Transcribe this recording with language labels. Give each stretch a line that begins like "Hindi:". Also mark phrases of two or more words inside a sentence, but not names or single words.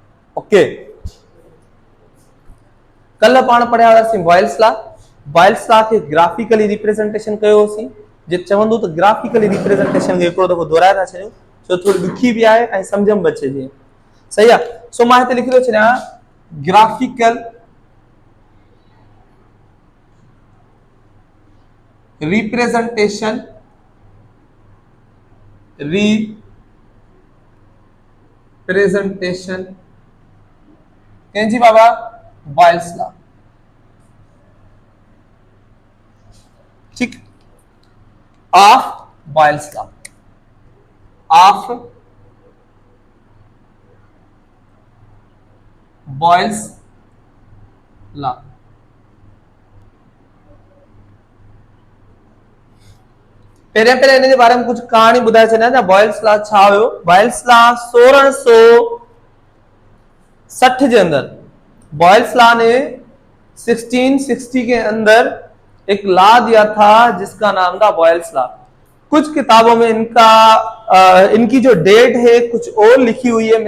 Sindhi: ओके, कल पाण पढ़िया हुआसीं बॉयल्स लॉ। बॉयल्स लॉ खे
English: graphically representation
Sindhi: कयोसीं। जे चवंदो त
English: graphically representation
Sindhi: खे हिकिड़ो दफ़ो दोहराए था छॾियूं, छो थोड़ी ॾुखी बि आहे ऐं सम्झ में अचे जीअं। सही आहे। सो मां हिते लिखी थो छॾियां
English: graphical representation
Sindhi: कंहिंजी बाबा? बॉयल्स लॉ।
English: ठीक, of Boyle's law, of Boyle's law। पहिरियां इन जे बारे में कुछ कहानी ॿुधाए छॾियां त बॉयल्स लॉ छा हुयो।
Hindi: बॉयल्स लॉ 1660 के अंदर, बॉयल्स लॉ ने 1660 के अंदर एक लॉ दिया था जिसका नाम था बॉयल्स लॉ। कुछ किताबों में इनकी जो डेट है कुछ और लिखी हुई है।